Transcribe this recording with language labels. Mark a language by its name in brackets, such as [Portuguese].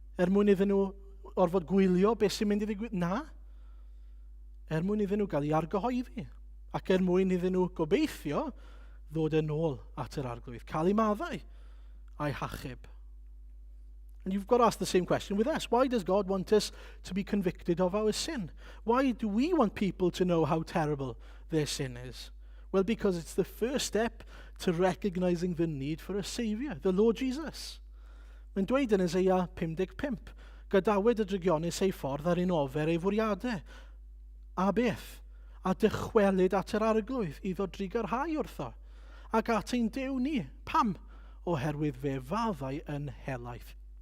[Welsh] Mwyn iddyn nhw orfod gwylio beth sy'n mynd I ddigwydd? Na. Mwyn iddyn nhw gael I argyhoeddi. Ac mwyn iddyn nhw gobeithio ddod yn ôl at yr arglwydd. Cael I maddau a'i hachub. [English] And you've got to ask the same question with us. Why does God want us to be convicted of our sin? Why do we want people to know how terrible their sin is? Well, because it's the first step to recognizing the need for a saviour, the Lord Jesus. [Welsh] Mae'n dweud yn Eseia 55, gadawyd y drygionus ei ffordd ar un ofer ei fwriadau. A beth? A dychwelyd at yr arglwydd iddo drigarhau wrtho. Ac at ein Duw ni. Pam? Oherwydd fe faddau yn helaeth.